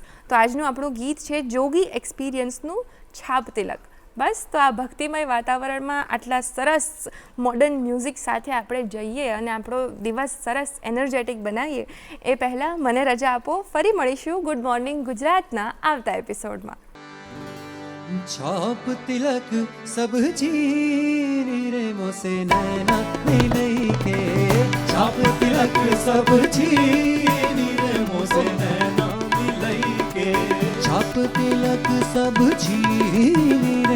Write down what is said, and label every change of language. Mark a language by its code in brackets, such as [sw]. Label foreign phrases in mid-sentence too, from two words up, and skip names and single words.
[gu] તો આજનું આપણું ગીત છે જોગી એક્સપિરિયન્સનું છાપ તિલક. બસ તો આ ભક્તિમય વાતાવરણમાં આટલા સરસ [en] modern music [gu] સાથે આપણે જઈએ અને આપણો દિવસ સરસ એનર્જેટિક બનાવીએ એ પહેલાં મને રજા આપો. ફરી મળીશું ગુડ મોર્નિંગ ગુજરાતના આવતા એપિસોડમાં. [hi] छाप तिलक सब चीनी रे मोसे नैना मिलई के छाप तिलक सब चीनी रे मोसे नैना मिलई के छाप तिलक सब चीनी रे